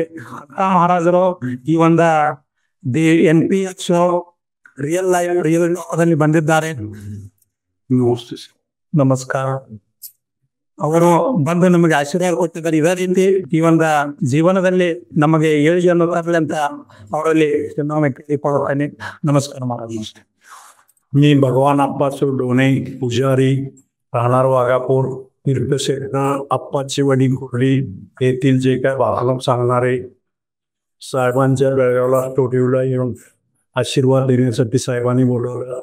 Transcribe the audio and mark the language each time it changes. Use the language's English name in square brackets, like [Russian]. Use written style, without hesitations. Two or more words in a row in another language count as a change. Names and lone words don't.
[Kannada] ಅಕ್ಕ ಮಹಾರಾಜರು ಈ ಒಂದು [English] the NPR show [Kannada] ರಿಯಲ್ ಟಾಕದಲ್ಲಿ ಬಂದಿದ್ದಾರೆ. ನಮಸ್ಕಾರ. ಅವರು ಬಂದು ನಮಗೆ ಆಶೀರ್ವಾದ ಕೊಟ್ಟಿದ್ದಾರೆ. ಇದೇ ರೀತಿ ಈ ಒಂದು ಜೀವನದಲ್ಲಿ ನಮಗೆ ಏಳಿಗೆಯನ್ನು ತರಲಿ ಅಂತ ಅವರಲ್ಲಿ ಇನ್ನೊಮ್ಮೆ ಕೇಳಿಕೊಳ್ಳುತ್ತೇನೆ. [Marathi] नमस्कार महाराज. मी भगवान आप्पासू डोने पुजारी, राहणार वाघापूर, तीर्थक्षेत्र आप्पाची वडील कुर्ली येथील जे काय भागवत सांगणारे साहेबांच्या बेळगावला स्टुडिओला येऊन आशीर्वाद देण्यासाठी साहेबांनी बोलवलं.